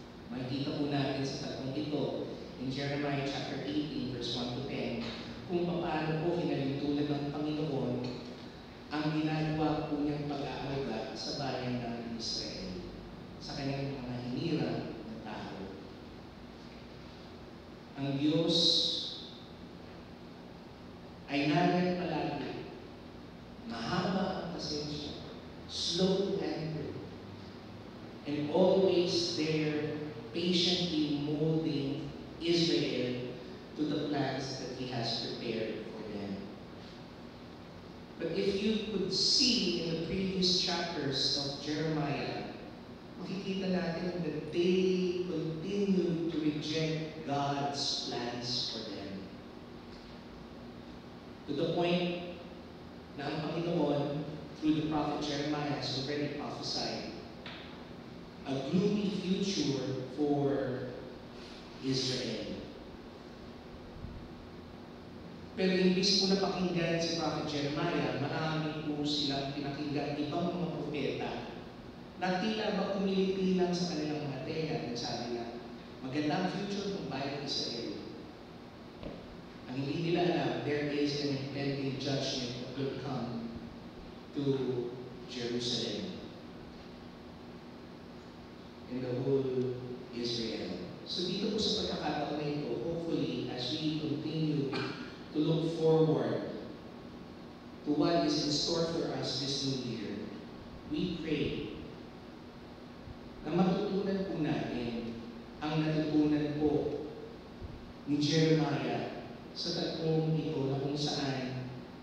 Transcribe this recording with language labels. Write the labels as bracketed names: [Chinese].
[Filipino] Makikita po natin sa tatlong ito [English] in Jeremiah chapter 18 verse 1 to 10 [Filipino] kung paano po hinalintulan ng Panginoon ang ginagawa po niyang pag-aaruga sa bayan ng Israel sa kanyang mga hinirang na tao. Ang Diyos ay nariyan palagi, mahaba ang pasensya, [English] slow to anger, and always there patiently molding Israel to the plans that He has prepared for them. But if you could see in the previous chapters of Jeremiah, [Filipino] makikita natin [English] that they continue to reject God's plans for them. To the point [Filipino] na ang Panginoon, [English] through the prophet Jeremiah, has already prophesied a gloomy future for Israel. [Filipino] Pero imbis po na pakinggan si prophet Jeremiah, marami po silang pinakinggan ibang mga propeta na tila ba kumiliti lang sa kanilang mga tenga at sabi na maganda ang future ng bayan ng Israel. Ang hindi nila alam, [English] there is an impending judgment that will come to Jerusalem and the whole Israel. So [Filipino] dito po sa pagkakataon na ito, [English] hopefully, as we continue to look forward to what is in store for us this new year, we pray [Filipino] na matutunan po natin ang natutunan po ni Jeremiah sa tatlong ito na kung saan